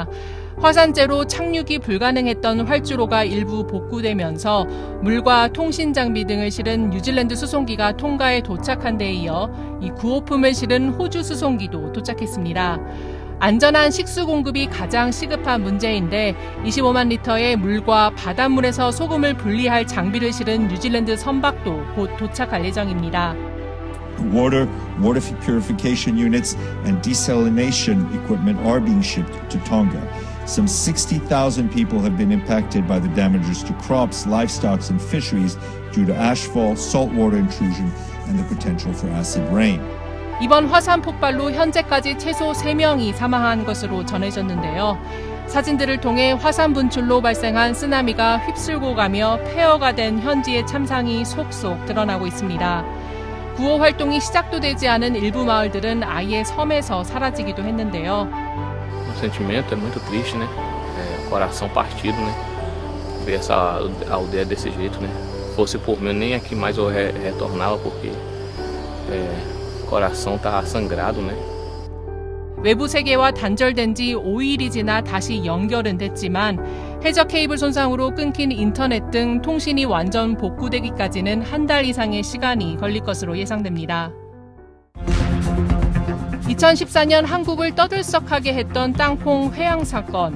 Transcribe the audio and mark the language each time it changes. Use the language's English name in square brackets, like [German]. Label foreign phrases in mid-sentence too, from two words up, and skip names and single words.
[Korean] 화산재로 착륙이 불가능했던 활주로가 일부 복구되면서 물과 통신 장비 등을 실은 뉴질랜드 수송기가 통가에 도착한 데 이어 이 구호품을 실은 호주 수송기도 도착했습니다. 안전한 식수 공급이 가장 시급한 문제인데 25만 리터의 물과 바닷물에서 소금을 분리할 장비를 실은 뉴질랜드 선박도 곧 도착할 예정입니다. [English] Water purification units and desalination equipment are being shipped to Tonga. Some 60,000 people have been impacted by the damages to crops, livestock, and fisheries due to ashfall, saltwater intrusion, and the potential for acid rain. [Korean] 이번 화산 폭발로 현재까지 최소 3명이 사망한 것으로 전해졌는데요. 사진들을 통해 화산 분출로 발생한 쓰나미가 휩쓸고 가며 폐허가 된 현지의 참상이 속속 드러나고 있습니다. 구호 활동이 시작도 되지 않은 일부 마을들은 아예 섬에서 사라지기도 했는데요. [Portuguese] O sentimento é muito triste, né? Coração partido, né? Ver essa aldeia desse jeito, né? Fosse por mim, nem aqui mais eu retornava porque coração tá sangrado, né? [Korean] 외부 세계와 단절된 지 5일이 지나 다시 연결은 됐지만 해저 케이블 손상으로 끊긴 인터넷 등 통신이 완전 복구되기까지는 한 달 이상의 시간이 걸릴 것으로 예상됩니다. 2014년 한국을 떠들썩하게 했던 땅콩 회항 사건.